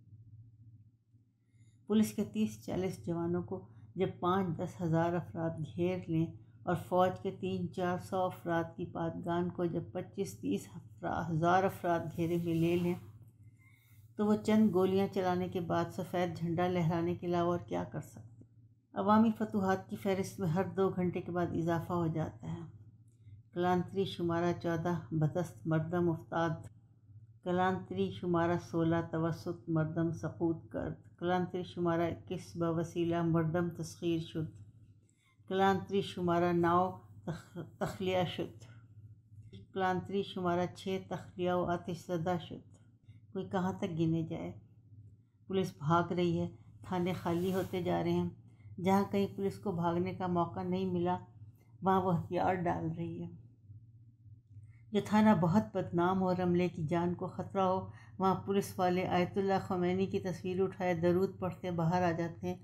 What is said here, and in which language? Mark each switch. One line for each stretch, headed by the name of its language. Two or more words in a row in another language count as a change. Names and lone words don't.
Urdu: پولیس کے 30-40 جوانوں کو جب 5-10 ہزار افراد گھیر لیں اور فوج کے 300-400 افراد کی پادگان کو جب 25-30 ہزار افراد گھیرے میں لے لیں، تو وہ چند گولیاں چلانے کے بعد سفید جھنڈا لہرانے کے علاوہ اور کیا کر سکتے؟ عوامی فتوحات کی فہرست میں ہر 2 گھنٹے کے بعد اضافہ ہو جاتا ہے۔
Persian: کلانتری شمارہ 14 بدست مردم افتاد، کلانتری شمارہ 16 توسط مردم سقوط کرد، کلانتری شمارہ 21 بوسیلہ مردم تسخیر شد، کلانتری شمارہ 9 تخلیہ شد، کلانتری شمارہ 6 تخلیہ و آتش زدہ شد۔
Urdu: کوئی کہاں تک گنے جائے؟ پولیس بھاگ رہی ہے، تھانے خالی ہوتے جا رہے ہیں۔ جہاں کہیں پولیس کو بھاگنے کا موقع نہیں ملا، وہاں وہ ہتھیار ڈال رہی ہے۔ جو تھانہ بہت بدنام ہو اور عملے کی جان کو خطرہ ہو، وہاں پولیس والے آیت اللہ خمینی کی تصویر اٹھائے درود پڑھتے باہر آ جاتے ہیں۔